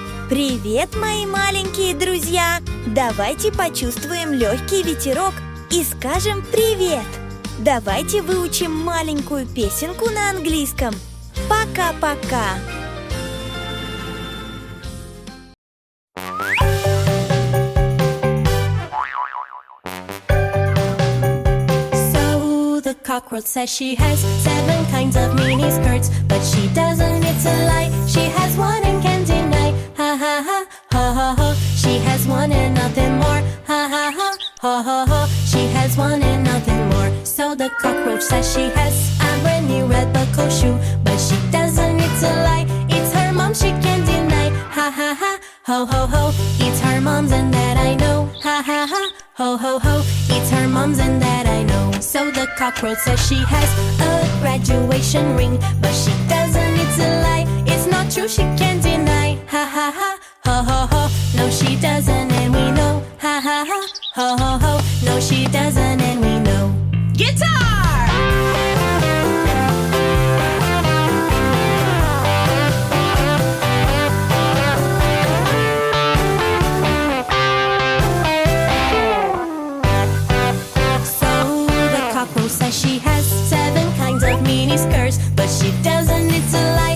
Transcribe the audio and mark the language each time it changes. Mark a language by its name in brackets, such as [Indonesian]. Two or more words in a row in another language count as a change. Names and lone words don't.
[Russian] Привет, мои маленькие друзья! Давайте почувствуем легкий ветерок и скажем привет! Давайте выучим маленькую песенку на английском. Пока-пока! [English] The cockroach says she has 7 kinds of mini skirts, but she doesn't, it's a lie. She has one and can't deny. Ha ha ha, ha ha ha. She has one and nothing more. Ha ha ha, ha ha ha. She has one and nothing more. So the cockroach says she has a brand new red buckle shoe, but she doesn't, it's a lie. It's her mom, she can't deny. Ha ha ha, ho ho ho. It's her mom's and that I know. Ha ha ha, ho ho ho. It's her mom's and that I know. So the cockroach says she has a graduation ring, but she doesn't, it's a lie. It's not true, she can't deny. Ha ha ha, ho ho ho. No, she doesn't and we know. Ha ha ha, ho ho ho. No, she doesn't and we know. Guitar! She has 7 kinds of mini skirts, but she doesn't, it's a lie.